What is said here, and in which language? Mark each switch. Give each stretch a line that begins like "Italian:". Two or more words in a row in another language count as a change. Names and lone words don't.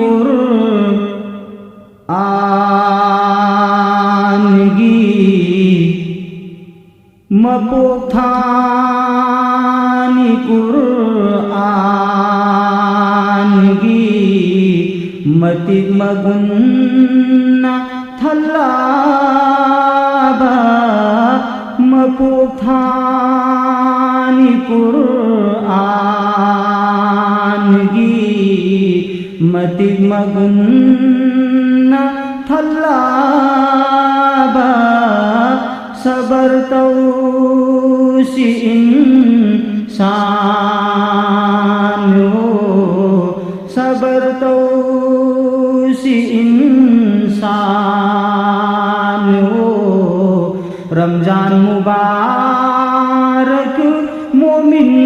Manipuri: ꯀꯨꯔꯑꯥꯟꯒꯤ ꯃꯄꯣꯛ ꯊꯥꯅꯤ ꯀꯨꯔꯑꯥꯟꯒꯤ ꯃꯇꯤꯛ ꯃꯒꯨꯟꯅ ꯊꯜꯂꯕ ꯃꯄꯣꯛ ꯊꯥꯅꯤ ꯀꯨꯔꯑꯥꯟꯒꯤ ꯃꯇꯤꯛ ꯃꯒꯨꯟꯅ ꯊꯜꯂꯕ ꯁꯕꯔ ꯇꯧꯁꯤ
Hindi: इंसान हो
Manipuri: ꯁꯕꯔ ꯇꯧꯁꯤ
Hindi: इंसान हो रमजान मुबारक मोमिन